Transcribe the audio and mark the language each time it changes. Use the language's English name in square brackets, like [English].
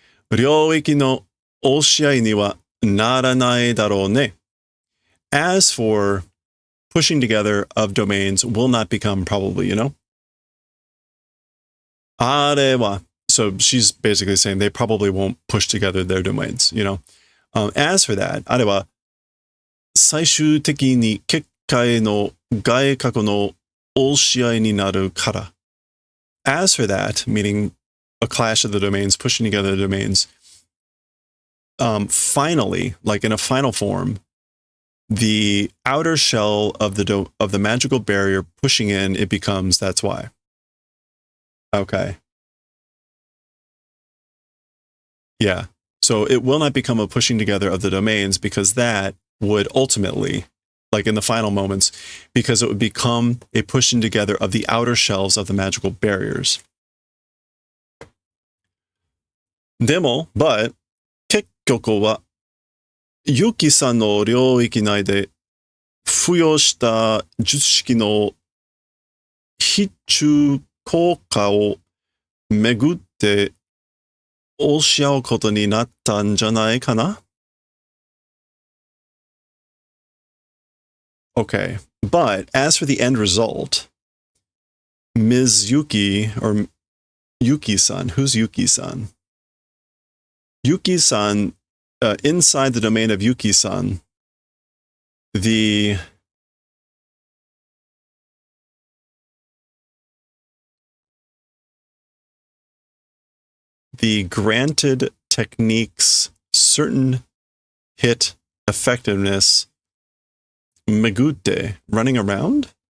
[Japanese] 領域の押し合いにはならないだろうね. [English] As for pushing together of domains will not become probably, you know? [Japanese] あれは, [English] so she's basically saying they probably won't push together their domains, you know? As for that, [Japanese] あれは最終的に結界の外角の押し合いになるから. [English] As for that, meaning a clash of the domains, pushing together the domains, finally, like in a final form, the outer shell of the magical barrier pushing in, it becomes, that's why. Okay. Yeah. So it will not become a pushing together of the domains because that would ultimately, like in the final moments, because it would become a pushing together of the outer shells of the magical barriers. [Japanese] Demo, [English] but, [Japanese] 結局はユキさんの領域内で付与した術式の非中効果をめぐって押し合うことになったんじゃないかな? [English] Okay, but as for the end result, Ms. Yuki, or Yuki-san, who's Yuki-san? Yuki-san, inside the domain of Yuki-san, the granted technique's certain hit effectiveness megute, running around?